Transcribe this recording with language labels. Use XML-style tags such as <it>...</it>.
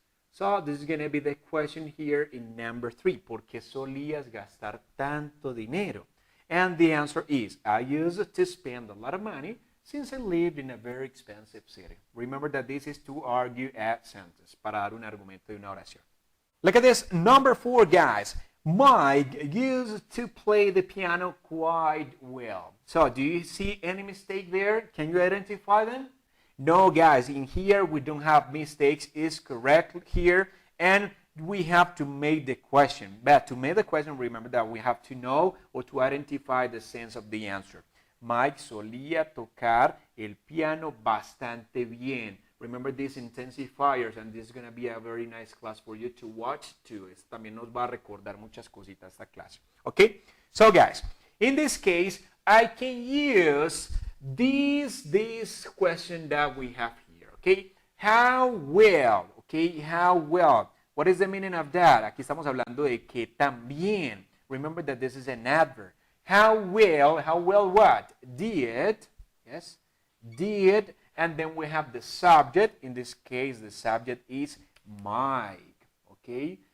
<en>So this is going to be the question here in number 3.</en> <es>¿Por qué solías gastar tanto dinero?</es> <en>And the answer is, I used to spend a lot of money since I lived in a very expensive city. Remember that this is to argue a sentence,</en> <es>para dar un argumento de una oración.</es> <en>Look at this, number 4, guys. Mike used to play the piano quite well. So, do you see any mistake there? Can you identify them? No, guys, in here we don't have mistakes. It's correct here. And we have to make the question. But to make the question, remember that we have to know or to identify the sense of the answer.</en> <es>Mike solía tocar el piano bastante bien.</es> <en>Remember these intensifiers, and this is going to be a very nice class for you to watch too.</en> <es>Esto también nos va a recordar muchas cositas esta clase.</es> <en>Okay? So guys, in this case, I can use this question that we have here. Okay? How well? Okay? How well? What is the meaning of that?</en> <es>Aquí estamos hablando de que tan bien.</es> <en>Remember that this is an adverb. How well what? Did, yes, did, and then we have the subject. In this case, the subject is Mike, okay?</en>